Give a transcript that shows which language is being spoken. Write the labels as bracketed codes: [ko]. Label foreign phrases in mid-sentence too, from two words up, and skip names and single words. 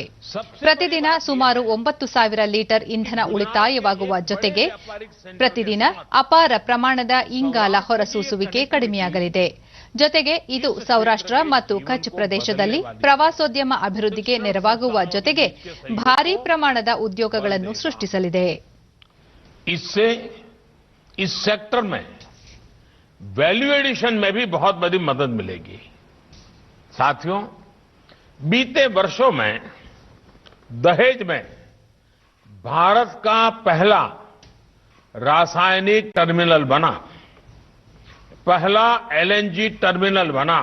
[kn] ಪ್ರತಿದಿನ ಸುಮಾರು 9,000 ಲೀಟರ್ ಇಂಧನ ಉಳಿತಾಯವಾಗುವ ಜೊತೆಗೆ ಪ್ರತಿದಿನ ಅಪಾರ ಪ್ರಮಾಣದ ಇಂಗಾಲ ಹೊರಸೂಸುವಿಕೆ ಕಡಿಮೆಯಾಗಲಿದೆ. ಜೊತೆಗೆ ಇದು ಸೌರಾಷ್ಟ್ರ ಮತ್ತು ಕಚ್ ಪ್ರದೇಶದಲ್ಲಿ ಪ್ರವಾಸೋದ್ಯಮ ಅಭಿವೃದ್ಧಿಗೆ ನೆರವಾಗುವ ಜೊತೆಗೆ ಭಾರೀ ಪ್ರಮಾಣದ ಉದ್ಯೋಗಗಳನ್ನು ಸೃಷ್ಟಿಸಲಿದೆ. [hi] इससे इस सेक्टर में [en] value addition [hi] में भी बहुत बड़ी मदद मिलेगी. साथियों, बीते वर्षों में दहेज में भारत का पहला रासायनिक टर्मिनल बना, पहला एलएनजी टर्मिनल बना.